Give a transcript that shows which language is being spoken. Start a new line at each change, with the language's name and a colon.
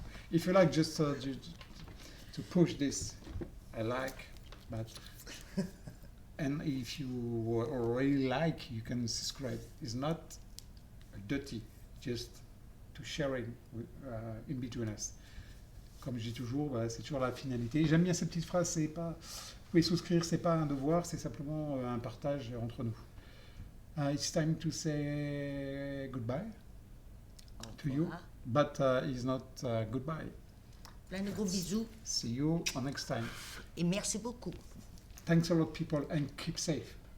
English: If you like, just to push this, I like, but and if you already like, you can subscribe. It's not dirty, just to sharing in between us.
French: Comme je dis toujours, c'est toujours la finalité. J'aime bien cette petite phrase, c'est pas, vous pouvez souscrire, c'est pas un devoir, c'est simplement un partage entre nous.
English: It's time to say goodbye to you, but it's not goodbye.
French: Plein de gros bisous
English: See you on next time.
French: et merci beaucoup.
English: Thanks a lot, people, and keep safe.